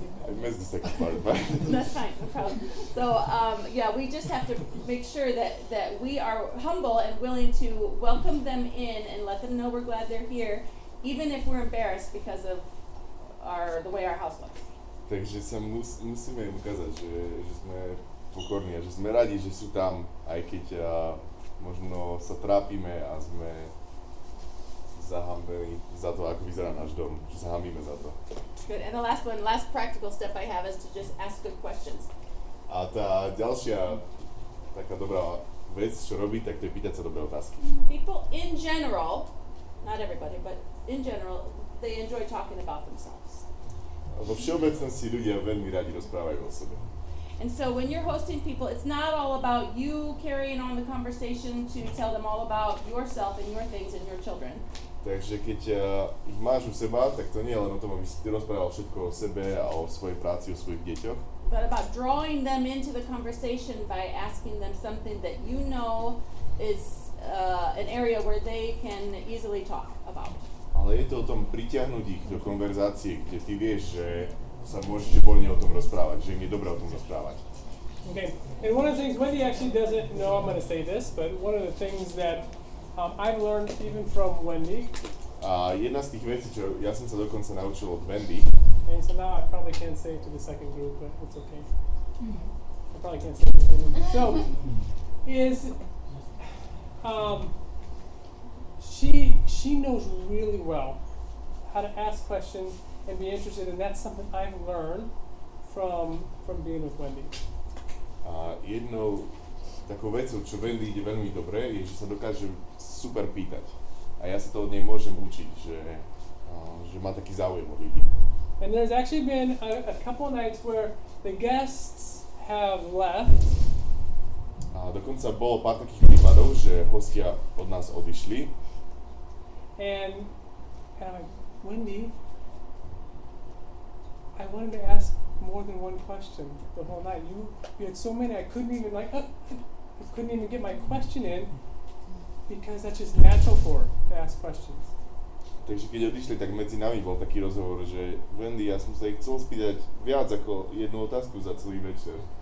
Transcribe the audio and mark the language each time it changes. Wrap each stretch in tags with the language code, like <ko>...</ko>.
<en>I missed the second part, but That's fine, no problem. So yeah, we just have to make sure that we are humble and willing to welcome them in and let them know we're glad they're here, even if we're embarrassed because of the way our house looks.</en> <sk>Takže sa musíme im ukázať, že sme pokorní a že sme radi, že sú tam, aj keď možno sa trápime a sme zahambení za to, ako vyzerá náš dom, že sa hambíme za to.</sk> <en>Good. And the last practical step I have is to just ask good questions.</en> <sk>A tá ďalšia taká dobrá vec, čo robí, tak to je pýtať sa dobré otázky.</sk> <en>People in general, not everybody, but in general, they enjoy talking about themselves.</en> <sk>Vo všeobecnosti ľudia veľmi radi rozprávajú o sebe.</sk> <en>And so when you're hosting people, it's not all about you carrying on the conversation to tell them all about yourself and your things and your children.</en> <sk>Takže keď ich máš u seba, tak to nie je len o tom, aby si ty rozprával všetko o sebe a o svojej práci, o svojich deťoch.</sk> <en>But about drawing them into the conversation by asking them something that you know is an area where they can easily talk about.</en> <sk>Ale je to o tom pritiahnuť ich do konverzácie, kde ty vieš, že sa môžete voľne o tom rozprávať, že im je dobré o tom rozprávať.</sk> <en>Okay, and one of the things Wendy actually doesn't know, I'm going to say this, but one of the things that I've learned even from Wendy.</en> <sk>A jedna z tých vecí, čo ja som sa dokonca naučil od Wendy.</sk> <en>And so now I probably can't say it to the second group, but it's okay. I probably can't say it to the second group. So, is she knows really well how to ask questions and be interested, and that's something I've learned from being with Wendy.</en> <sk>A jednou takou vecou, čo Wendy ide veľmi dobre, je, že sa dokáže super pýtať. A ja sa to od nej môžem učiť, že má taký záujem od ľudí.</sk> <en>And there's actually been a couple of nights where the guests have left.</en> <sk>A dokonca bolo pár takých prípadov, že hostia od nás odišli.</sk> <en>And I'm like, Wendy, I wanted to ask more than one question the whole night. You had so many, I couldn't even get my question in because that's just natural for her to ask questions.</en> <sk>Takže keď odišli, tak medzi nami bol taký rozhovor, že Wendy, ja som sa ich chcel spýtať viac ako jednu otázku za celý večer.</sk>